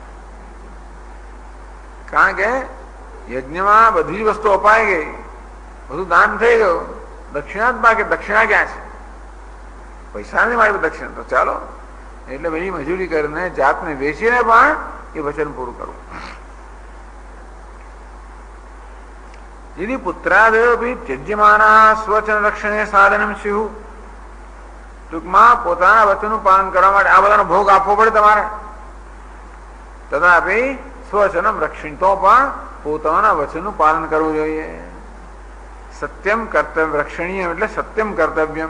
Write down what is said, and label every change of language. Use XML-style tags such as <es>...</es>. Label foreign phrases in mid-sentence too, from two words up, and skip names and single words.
<gu>કારણ કે યજ્ઞમાં બધી જ વસ્તુ અપાઈ ગઈ, બધું દાન થઈ ગયું, દક્ષિણા જ બાકી. દક્ષિણા ક્યાં છે? પૈસા નહીં મારી દક્ષિણા. તો ચાલો એટલે બધી મજૂરી કરીને, જાતને વેચીને પણ એ વચન પૂરું કરવું.</gu> <sa>यदि पुत्रादयोपि त्यज्यमानाः स्ववचन रक्षणे साधनं स्युः.</sa> <gu>ટૂંકમાં પોતાના વચનનું પાલન કરવા માટે આ બધાનો ભોગ આપવો પડે તમારે.</gu> <sa>તથાપિ સ્વવચનમ રક્ષણ,</sa> <gu>તો પણ પોતાના વચનનું પાલન કરવું જોઈએ.</gu> <sa>સત્યમ કર્તવ્ય રક્ષણીય એટલે સત્યમ કર્તવ્યમ.</sa>